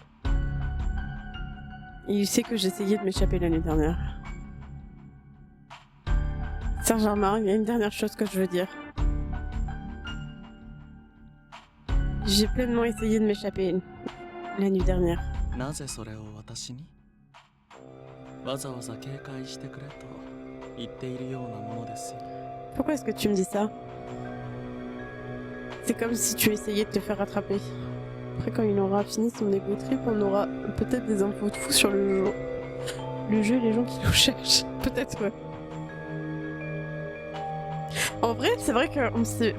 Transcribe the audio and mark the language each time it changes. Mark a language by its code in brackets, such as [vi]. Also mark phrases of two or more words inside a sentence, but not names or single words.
[fr] Il sait que j'essayais de m'échapper l'année dernière. Saint-Germain, il y a une dernière chose que je veux dire. J'ai pleinement essayé de m'échapper la nuit dernière. [ja] なぜそれを私にわざわざ警戒してくれと言っているようなものですよ [fr] Pourquoi est-ce que tu me dis ça? C'est comme si tu essayais de te faire rattraper. Après, quand il aura fini son [en] ego trip, [fr] on aura peut-être des infos de fou sur le jeu. Le jeu et les gens qui nous cherchent. Peut-être, ouais. En vrai, c'est vrai que on sait...